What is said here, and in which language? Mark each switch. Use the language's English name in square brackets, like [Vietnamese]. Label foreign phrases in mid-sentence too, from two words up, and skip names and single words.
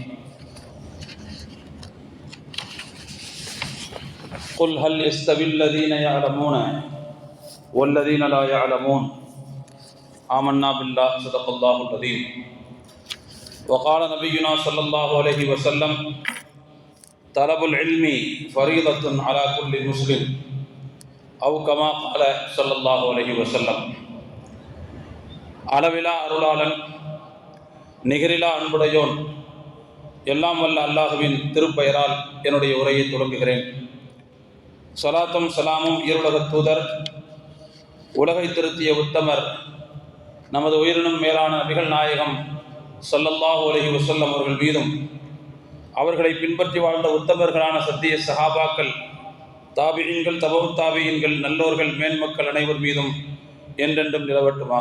[Arabic] قل هل يستوي الذين يعلمون والذين لا يعلمون آمنا بالله صدق الله العظيم. وقال نبينا صلى الله عليه وسلم: طلب العلم فريضة على كل مسلم أو كما قال صلى الله عليه وسلم. [Tamil] அளவிலா அருளாளன் நிகரிலா அன்புடையோன் எல்லாம் வல்ல அல்லாஹுவின் திருப்பெயரால் என்னுடைய உரையை தொடங்குகிறேன். ஸலாத்தும் ஸலாமும் இருளகத் தூதர், உலகை திருத்திய உத்தமர், நமது உயிரினும் மேலான நபிகள் நாயகம் [Arabic] صلى الله عليه وسلم [Tamil] அவர்கள் மீதும், அவர்களை பின்பற்றி வாழ்ந்த உத்தமர்களான சத்திய சஹாபாக்கள், தாபிஈன்கள், தபவுத் தாபிஈன்கள், நல்லோர்கள், மேன்மக்கள் அனைவர் மீதும் என்றென்றும் நிலவட்டுமாக.